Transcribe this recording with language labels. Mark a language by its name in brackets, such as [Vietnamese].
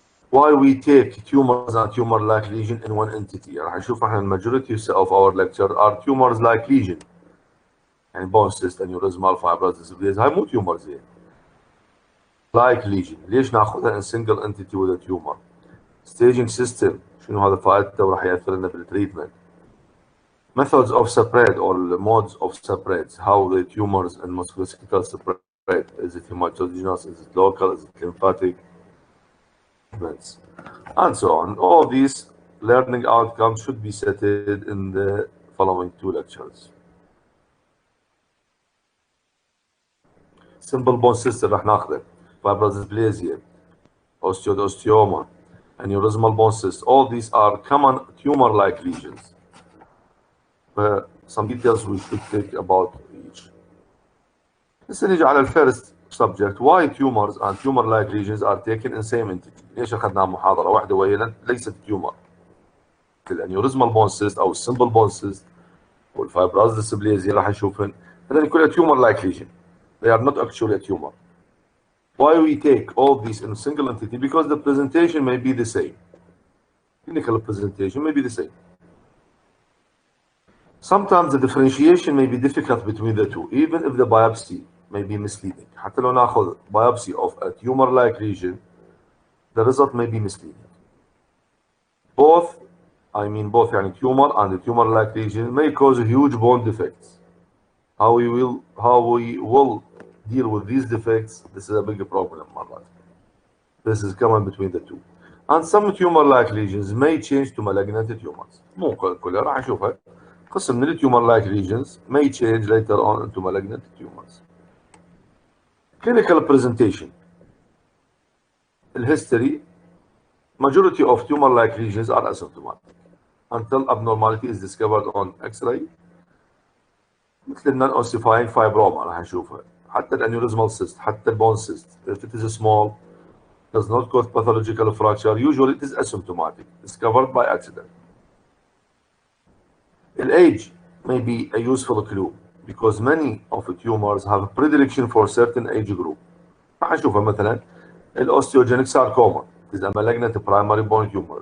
[English] Why we take tumors and tumor-like lesion in one entity. [Arabic] راح نشوف احنا [English] majority of our lecture are tumors-like lesion. يعني bone cyst, aneurysmal, fibrosis, [Arabic] هاي مو [English] tumors هي. Like lesion. [Arabic] ليش ناخذها [English] in single entity with a tumor? Staging system. [Arabic] شنو هذا فائدته وراح يأثر لنا بالتريتمنت. [English] Methods of spread or modes of spread. How the tumors and musculoskeletal spread. Is it hematogenous? Is it local? Is it lymphatic? And so on. All these learning outcomes should be set in the following two lectures. Simple bone cyst [Arabic] راح ناخذه. [English] Fibrodysplasia, osteoma, aneurysmal bone cyst. All these are common tumor-like lesions. Some details we should take about each. [Arabic] هسه نيجي على الفيرست subject. [English] Why tumors and tumor-like lesions are taken in same entity? [Arabic] ليش أخذنا محاضرة واحدة وهي ليست tumor؟ الانيوريزمال بون سيست أو السمبل بون سيست والفايبروزديسبليزيا راح نشوفهن هذول كلها [English] tumor-like lesion. They are not actually a tumor. Why we take all these in a single entity? Because the presentation may be the same. Clinical presentation may be the same. Sometimes the differentiation may be difficult between the two, even if the biopsy may be misleading. [Arabic] حتى لو ناخذ [English] biopsy of a tumor-like lesion, the result may be misleading. Both يعني tumor and the tumor-like lesion may cause huge bone defects. How we will deal with these defects, this is a big problem. This is common between the two. And some tumor-like lesions may change to malignant tumors. [Arabic] مو كلها راح نشوفها. قسم من [English] tumor-like lesions may change later on into malignant tumors. Clinical presentation. The history. Majority of tumor-like lesions are asymptomatic until abnormality is discovered on X-ray. مثل non-ossifying fibroma [Arabic] راح نشوفها. [English] حتى الانيوريزمال cyst, حتى البون cyst. If it is small, does not cause pathological fracture, usually it is asymptomatic, discovered by accident. The age may be a useful clue because many of the tumors have a predilection for certain age group. [Arabic] راح نشوفها مثلا [English] الاوستيوجينيك sarcoma is a malignant primary bone tumor.